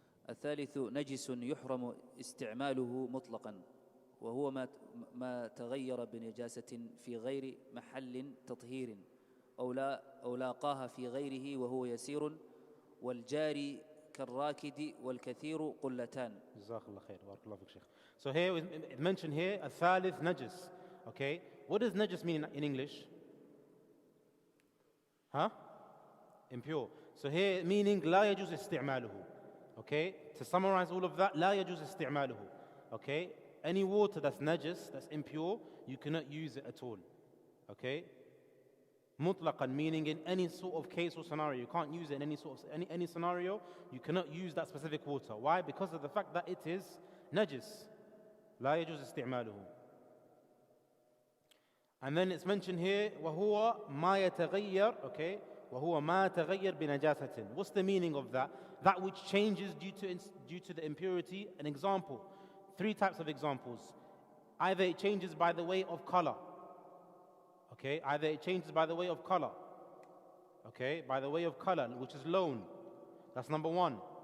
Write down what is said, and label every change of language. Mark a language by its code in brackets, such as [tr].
[ar] الثالث نجس يحرم استعماله مطلقا وهو ما تغير بنجاسة في غير محل تطهير أو لاقاها في غيره وهو يسير والجاري كالراكد والكثير قلتان. جزاك الله خير. بارك الله فيك شيخ. [en] So here it mentioned here [ar] الثالث نجس. [en] Okay, what does najis mean in English? Huh? Impure. So here meaning [ar] لا يجوز استعماله. [en] Okay, to summarize all of that, لا يجوز استعماله. Okay, any water that's najis, that's impure, you cannot use it at all. Okay, mutlaqan, meaning in any sort of case or scenario, you can't use it in any scenario. You cannot use that specific water. Why? Because of the fact that it is najis. [ar] لا يجوز استعماله. [en] And then it's mentioned here [ar] وهو ما يتغير. Okay, وهو ما تغير بنجاسة. [en] What's the meaning of that? That which changes due to the impurity. An example, 3 types of examples. Either it changes by the way of color. Okay, either it changes by the way of color. Okay, by the way of color, which is loan. That's number 1.